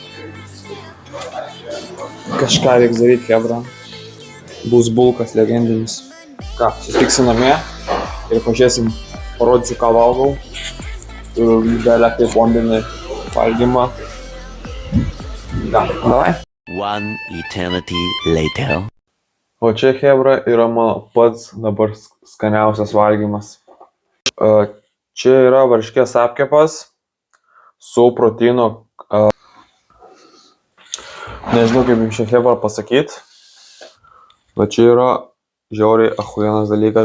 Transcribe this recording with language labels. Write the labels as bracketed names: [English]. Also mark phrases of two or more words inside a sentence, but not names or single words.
[Lithuanian] Kažką reiks daryti, hebra. Bus bulkas legendinis. Ką, susitiksim namie ir pažiūrėsim, parodysiu, ką valgau. Turiu galę kaip bombinį valgymą. Ką, davai? [English] One eternity later. [Lithuanian] O čia, hebra, yra mano pats dabar skaniausias valgymas. Čia yra varškės apkepas su proteino Nežinau, kaip jums šią hebą pasakyti, bet čia yra žiauriai achuienas dalykas.